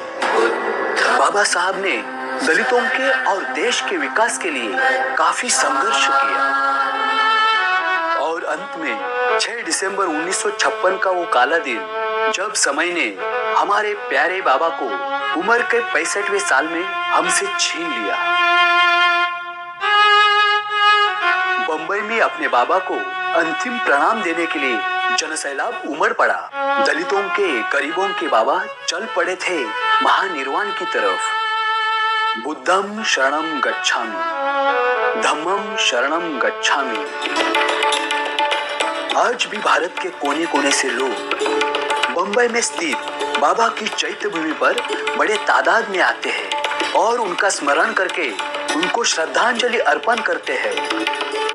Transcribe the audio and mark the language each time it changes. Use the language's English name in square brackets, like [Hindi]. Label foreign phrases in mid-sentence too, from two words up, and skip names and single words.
[Hindi] बाबा साहब ने दलितों के और देश के विकास के लिए काफी संघर्ष किया और अंत में 6 दिसंबर 1956 का वो काला दिन जब समय ने हमारे प्यारे बाबा को उम्र के 65वें साल में हमसे छीन लिया। बंबई में अपने बाबा को अंतिम प्रणाम देने के लिए जनसैलाब उमड़ पड़ा। दलितों के गरीबों के बाबा चल पड़े थे महानिर्वाण की तरफ। [Pali] बुद्धम शरणम गच्छामि, धम्मम शरणम गच्छामि। [Hindi] आज भी भारत के कोने कोने से लोग बंबई में स्थित बाबा की चैत्य भूमि पर बड़े तादाद में आते हैं और उनका स्मरण करके उनको श्रद्धांजलि अर्पण करते हैं।